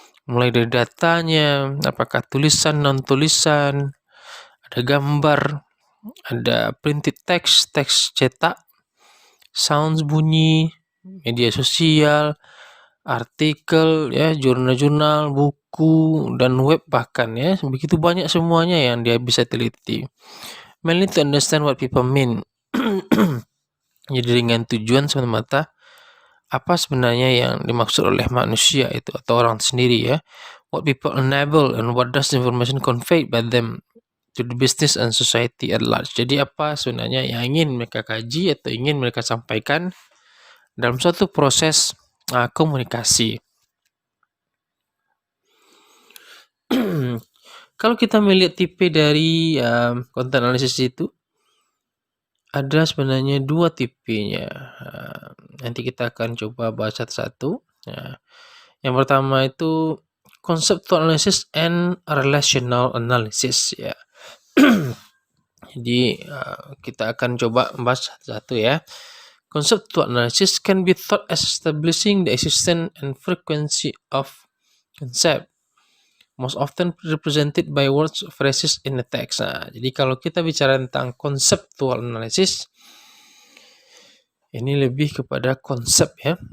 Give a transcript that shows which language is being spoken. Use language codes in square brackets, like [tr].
[id] Mulai dari datanya, apakah tulisan, non-tulisan, ada gambar, ada printed text, teks cetak, sounds bunyi, media sosial, artikel ya, jurnal-jurnal, buku, dan web bahkan ya. Begitu banyak semuanya yang dia bisa teliti. [en] Mainly to understand what people mean. [id] Jadi dengan tujuan semata-mata apa sebenarnya yang dimaksud oleh manusia itu atau orang sendiri ya. [en] What people enable and what does information conveyed by them to the business and society at large. [id] Jadi apa sebenarnya yang ingin mereka kaji atau ingin mereka sampaikan dalam suatu proses komunikasi. Kalau kita melihat tipe dari content analysis itu, ada sebenarnya dua tipenya. Nanti kita akan coba bahas satu-satu. Yang pertama itu conceptual analysis and relational analysis ya. Jadi kita akan coba membahas satu-satu ya. [en] Conceptual analysis can be thought as establishing the existence and frequency of concept, most often represented by words, phrases in the text. [id] Jadi kalau kita bicara tentang conceptual analysis, ini lebih kepada konsep ya.